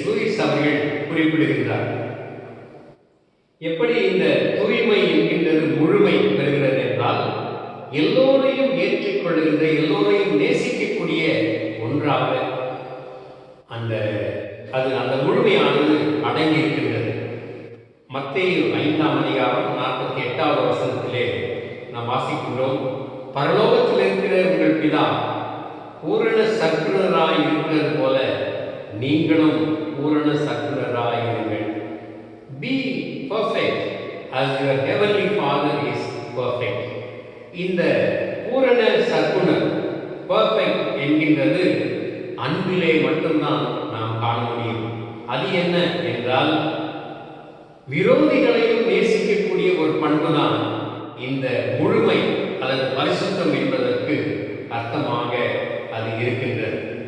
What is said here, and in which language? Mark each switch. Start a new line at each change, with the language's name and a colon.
Tamil: Lewis அவர்கள் குறிப்பிடுகின்றார். எப்படி இந்த தூய்மை என்கின்றது முழுமை பெறுகிறது என்றால், எல்லோரையும் ஏற்றுக்கொள்கின்ற, எல்லோரையும் நேசிக்கக்கூடிய ஒன்றாக அந்த முழுமையானது அடங்கி இருக்கின்றது. மத்தேயு 5ஆம் அதிகாரம் 48வது வசனத்திலே நாம் வாசிக்கின்றோம், பரலோகத்தில் இருக்கிற உங்கள் பிதா பூரண சற்குணராய் இருக்கிறது போல நீங்களும் பூரண சற்குணராய் இருங்கள்.
English: Be perfect as your heavenly Father is perfect.
Tamil: இந்த பூரண சற்குணர், பர்ஃபெக்ட் என்கின்றது அன்பிலே மட்டும்தான் நாம் காண முடியும். அது என்ன என்றால், விரோதிகளையும் நேசிக்கக்கூடிய ஒரு பண்புதான் இந்த முழுமை அல்லது பரிசுத்தம் என்பதற்கு அர்த்தமாக அது இருக்கின்றது.